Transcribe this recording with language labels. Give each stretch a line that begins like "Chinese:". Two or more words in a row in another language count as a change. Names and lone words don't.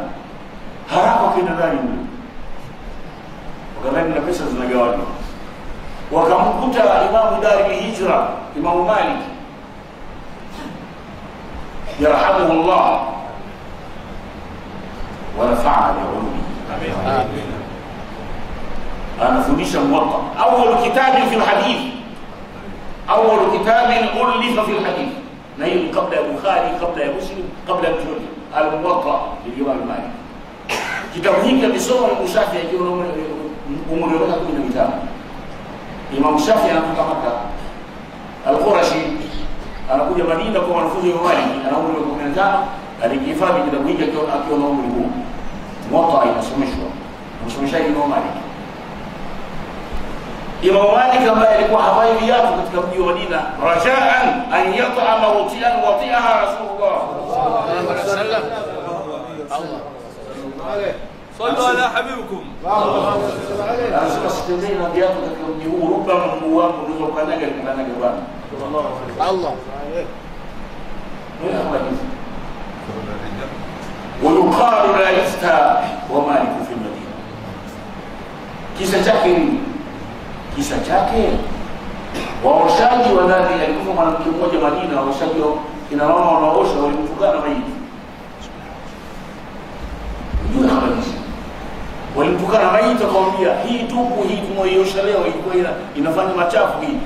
Swahili: Haraka kwenda ndani mle, wakadhani na pesa zinagawanywa. Wakamkuta Imam Dar al-Hijra, Imam Malik
Arabic: يرحمه الله ونفع بعلومه.
Swahili: Amin. Anafundisha Muwatta,
Arabic: أول كتاب في الحديث، أول كتاب ألف في الحديث,
Swahili: na hiyo kabla ya Bukhari, kabla ya Muslim, kabla ya Tirmidhi, al-Muwatta li-Imam Malik. Kitabu hiki kimesoma Imam Shafi'i akiwa na umri wa 15. Imam Shafi'i anatoka Makkah al-Qurashi, anakuja Madina kwa wanafunzi wa Malik, ana umri wa 15, alikihifadhi kitabu hiki akiwa na umri huu. Muwatta inasomeshwa, anasomesha Imam Malik. Imam Malik ambaye alikuwa hawaidi yake katika mji wa Madina,
Arabic: رجاء أن يطأ وطئا وطئها رسول الله صلى الله عليه وسلم.
Swahili: Allah
Arabic: صلوا على حبيبكم.
Swahili: Anasema sitembei viatu katika mji huu, rubama mguu wangu unaweza ukanaga bwana. Allah.
Arabic: ويقال لا يفتى ومالك في المدينة.
Swahili: Kisa chake waoshaji wa ndani, alikuwa mwanamke mmoja Madina, waoshaji kina mama wanaosha walimtukana maiti. Ndio habari hizi. Walimtukana maiti, akamwambia hii tupu hii tumoiosha leo ilikuwa inafanya machafu hii.